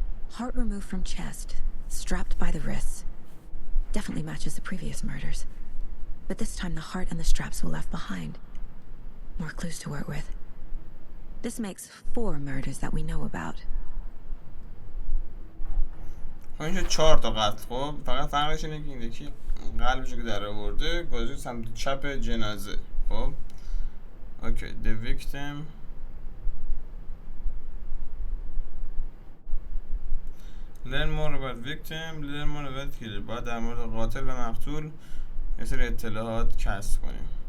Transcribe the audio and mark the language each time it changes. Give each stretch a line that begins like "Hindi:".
English: Heart removed from chest, strapped by the wrists. Definitely matches the previous murders. But this time the heart and the straps were left behind. More clues to work with. This makes 4 murders that we know about.
Persian: خب اینجا 4 تا قتل. خب فقط فرقش اینه که این یکی قلبشو که در آورده گذاشته سمت چپ جنازه. خب اوکی.
English: The victim learn more about victim, learn more about killer.
Persian: باید در مورد قاتل و مقتول یه سری اطلاعات کسب کنیم.